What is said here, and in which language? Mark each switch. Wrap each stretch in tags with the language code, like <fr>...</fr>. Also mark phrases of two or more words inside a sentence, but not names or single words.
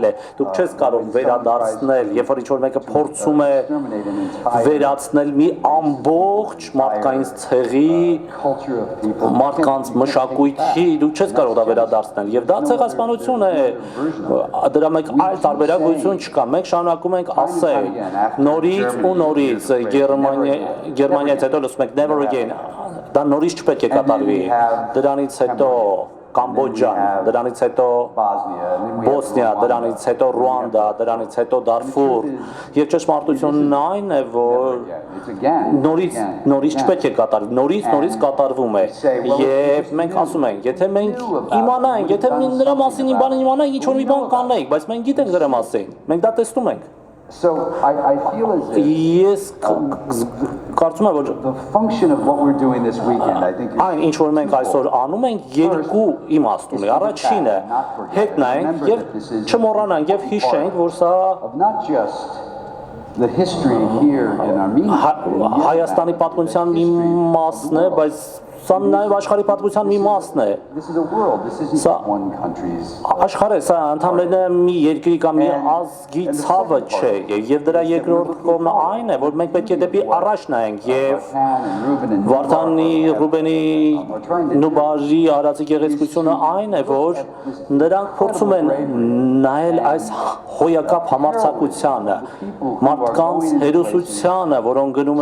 <hy>է։ Դուք չես կարող վերադարձնել, երբ որ ինչ-որ մեկը փորձում է վերացնել մի ամբողջ մարդկային ցեղի, մարդկանց մշակույթի, դուք չես կարող դա վերադարձնել։ Եվ դա ցեղասպանություն է։ Դրա մեկ այլ տարբերակություն չկա։ Մենք շարունակում ենք ասել նորից ու նորից Գերմանիայից հետո լսում ենք</hy> <en>never again։</en> <hy>Դա նորից չպետք է կատարվի։ Դրանից հետո Կամբոջան, դրանից հետո Բոսնիա, դրանից հետո Ռուանդա, դրանից հետո Դարֆուր։ Եվ ճշմարտությունն այն է, որ նորից չպետք է կատարվի, նորից կատարվում է։ Եվ մենք ասում ենք, եթե մենք իմանանք, եթե նրա մասին մի բան իմանանք, ինչ որ մի բան կանենք, բայց մենք գիտենք դրա մասին, մենք դա տեսնում ենք։</hy> <en>So I feel as if Yes,</en> <hy>կարծում եմ որ</hy> <en>the function of what we're doing this weekend, I think</en> <hy>Այն ինչ որ մենք այսօր անում ենք երկու իմաստ ունի։ Առաջինը հետ նայենք եւ չմոռանանք եւ հիշենք, որ սա</hy> <en>not just the history here in Armenia,</en> <hy>Հայաստանի պատմության մի մասն է, բայց սա նաև աշխարհի պատմության մի մասն է։</hy> <en>This is a world, this isn't one country's.</en> <hy>Աշխարհը սա ընդհանրապես մի երկրի կամ մի ազգի ցավը չէ, եւ դրա երկրորդ կողմը այն է, որ մենք պետք է դեպի առաջ նայենք եւ Վարդանի, Ռուբենի, Նուբարի արածի գեղեցկությունը այն է, որ նրանք փորձում են նայել այս հոյակապ համարձակությանը, մարդկանց հերոսությանը, որոնք գնում</hy>